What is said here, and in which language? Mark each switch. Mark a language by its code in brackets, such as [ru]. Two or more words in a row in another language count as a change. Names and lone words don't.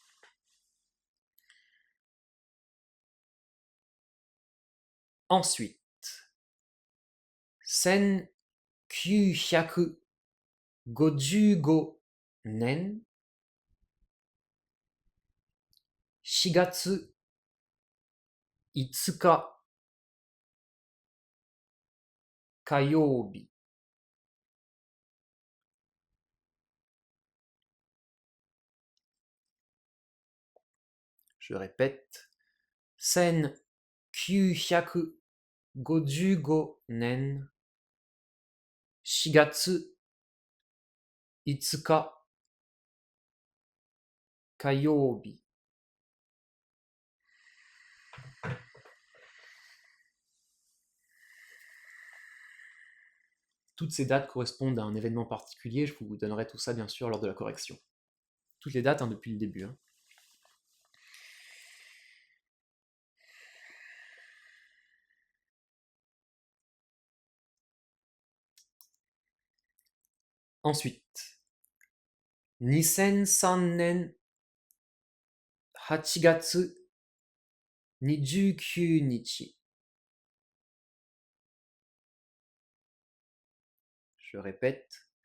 [fr] Ensuite, 1955 年 [ja] 4月5日火曜日。 [fr] Je répète, [ja] 1955 年4月5日火曜日。 [fr] Toutes ces dates correspondent à un événement particulier, je vous donnerai tout ça bien sûr lors de la correction. Toutes les dates depuis le début. Ensuite, [ja] 2003 年8月29 日。 [fr] Je répète,